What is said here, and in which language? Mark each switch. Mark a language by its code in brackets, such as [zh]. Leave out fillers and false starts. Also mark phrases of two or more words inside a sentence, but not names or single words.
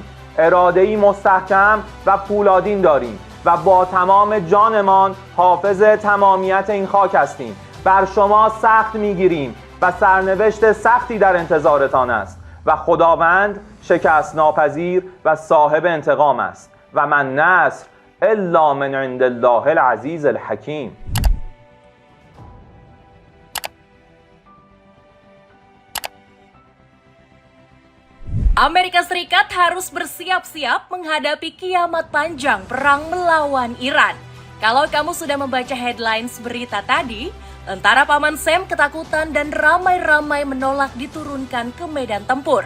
[fa] اراده‌ای مستحکم و پولادین داریم و با تمام جانمان حافظ تمامیت این خاک هستیم. بر شما سخت می‌گیریم و سرنوشت سختی در انتظارتان است و خداوند شکست ناپذیر و صاحب انتقام است و [ar] من نصر الا من عند الله العزیز الحکیم. [id] Amerika Serikat harus bersiap-siap menghadapi kiamat panjang perang melawan Iran. Kalau kamu sudah membaca headlines berita tadi, tentara Paman Sam ketakutan dan ramai-ramai menolak diturunkan ke medan tempur.